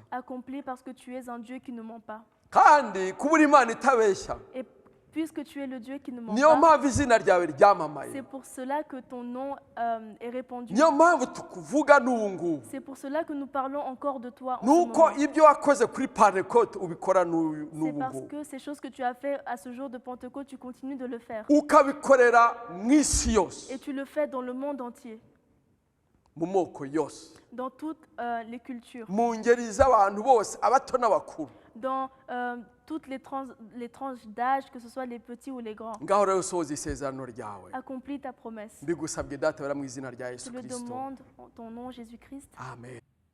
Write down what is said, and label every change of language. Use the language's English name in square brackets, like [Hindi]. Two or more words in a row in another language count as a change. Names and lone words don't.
[French] accomplis parce que tu es un Dieu qui ne ment pas. [Kinyarwanda] Kandi kuba uri Imana itabeshya, [French] Et puisque tu es le Dieu qui ne ment [Kinyarwanda] niyo [French] pas, [Kinyarwanda] mpamvu izina ryawe ryamamaye, [French] c'est pour cela que ton nom est répandu. [Kinyarwanda] niyo mpamvu tukuvuga n'ubu ngubu. [French] C'est pour cela que nous parlons encore de toi en ce [Kinyarwanda] Nuko [French] moment. [Kinyarwanda] ibyo wakoze kuri Pentecote ubikora [French] C'est [Kinyarwanda] n'ubu [French] parce [Kinyarwanda] ngubu, [French] que ces choses que tu as fait à ce jour de Pentecôte, tu continues de le faire. [Kinyarwanda] ukabikorera mu isi yose, [French] Et tu le fais dans le monde entier, [Kinyarwanda] mu moko yose, [French] dans toutes les cultures, [Kinyarwanda] mu ngeri z'abantu bose, abato n'abakuru. [French] dans toutes les tranches d'âge, que ce soit les petits ou les grands. [Kinyarwanda] Ngaho rero sohoza isezerano ryawe, [French] Accomplis ta promesse. [Kinyarwanda] mbigusabye data wera mu izina rya [French] Je [Kinyarwanda] Yesu [French] le [Kinyarwanda] Kristo. [French] demande en ton nom, Jésus-Christ. Amen.